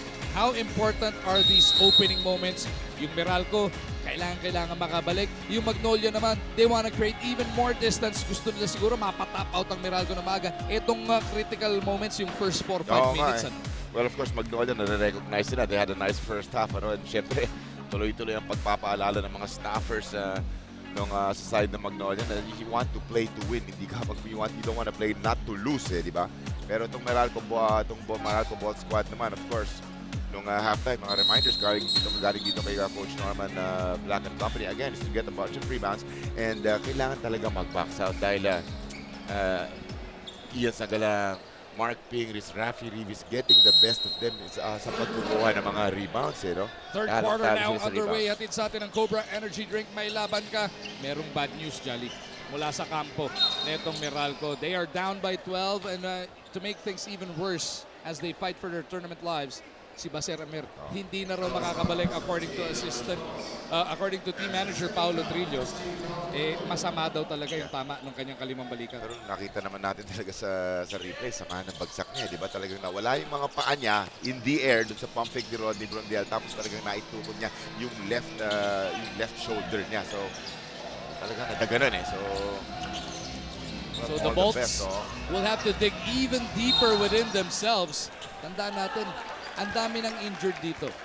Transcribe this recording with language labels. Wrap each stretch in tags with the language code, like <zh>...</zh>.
<en>How important are these opening moments?</en> <tl>Yung Meralco, kailangan makabalik. Yung Magnolia naman,</tl> <en>they want to create even more distance.</en> <tl>Gusto nila siguro mapatap out ang Meralco na maga. Itong critical moments, yung first 4-5 minutes.</tl> <en>Well, of course, Magnolia,</en> <tl>nare-recognize nila.</tl> <en>They had a nice first half.</en> <tl>And syempre, tuloy-tuloy ang pagpapaalala ng mga staffers sa side ng Magnolia na</tl> <en>you want to play to win.</en> <tl>Hindi ka</tl> <en>you don't want to play not to lose, di ba? Pero itong Meralco ball squad naman, of course, nung halftime, mga reminders galing dito kay Coach Norman Black and Company again is to get a bunch of rebounds and kailangan talaga mag-box out dahil Ian Sagalang, Mark Pingris, Rafi Rivis getting the best of them sa pagkukuha ng mga rebounds. Third quarter now underway.</en> <tl>Hatid sa atin ng Cobra Energy Drink. May laban ka. Merong bad news, Jolly, mula sa kampo netong Meralco.</tl> <en>They are down by 12 and to make things even worse as they fight for their tournament lives, si Baser Amir</en> <tl>hindi na raw makakabalik</tl> <en>according to team manager Paulo Trillo.</en> <tl>Masama daw talaga yung tama ng kanyang kalimang balikan. Pero nakita naman natin talaga sa replay, sama ng bagsak niya, di ba? Talagang nawala yung mga paa niya</tl> <en>in the air</en> <tl>dun sa pump fake ni Rodney Brondel, tapos talagang naitukod niya yung left shoulder niya. So talagang nadaganan So</tl> <en>the Bolts will have to dig even deeper within themselves.</en> <tl>Tandaan natin, ang dami ng injured dito.</tl>